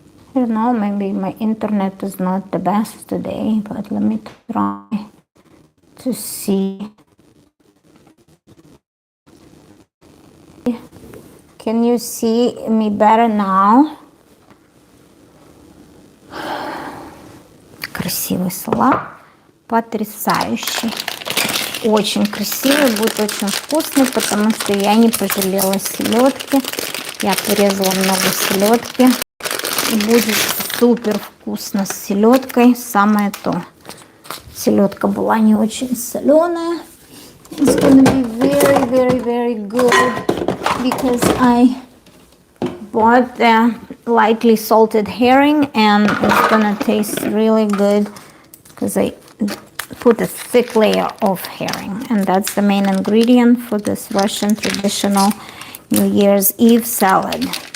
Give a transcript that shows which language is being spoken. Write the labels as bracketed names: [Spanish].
[English] I don't know, maybe my internet is not the best today, but let me try to see. Can you see me better now? [Russian] Красивый салат, потрясающий, очень красивый, будет очень вкусный, потому что я не пожалела селедки, я порезала много селедки, и будет супер вкусно с селедкой, самое то. Селедка была не очень соленая. [English] It's gonna be very good, because I bought the lightly salted herring, and it's gonna taste really good because I put a thick layer of herring, and that's the main ingredient for this Russian traditional New Year's Eve salad.